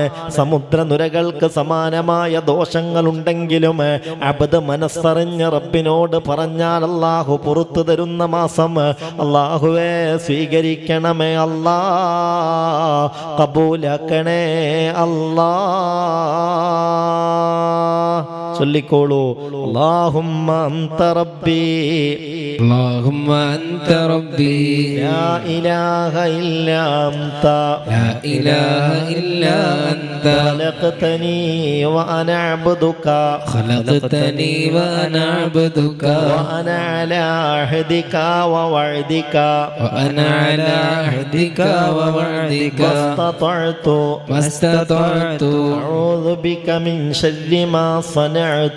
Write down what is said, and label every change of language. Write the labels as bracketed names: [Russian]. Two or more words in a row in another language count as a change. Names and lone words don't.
[Malayalam] സമുദ്രനുരകൾക്ക് സമാനമായ ദോഷങ്ങളുണ്ടെങ്കിലും അബ്ദ് മനസ്സറിഞ്ഞ് റബ്ബിനോട് പറഞ്ഞാൽ അല്ലാഹു പുറത്തു തരുന്ന മാസം. അല്ലാഹുവേ സ്വീകരിക്കണമേ അല്ലാ, കബൂലാക്കണേ അല്ലാ. [Arabic] ചൊല്ലിക്കോളൂ. اللهم أنت ربي اللهم أنت ربي لا إله إلا أنت لا إله إلا أنت خلقتني وأنا عبدك خلقتني وأنا عبدك وأنا على عهدك ووعدك وأنا على عهدك ووعدك ما استطعت أعوذ بك من شر ما صنعت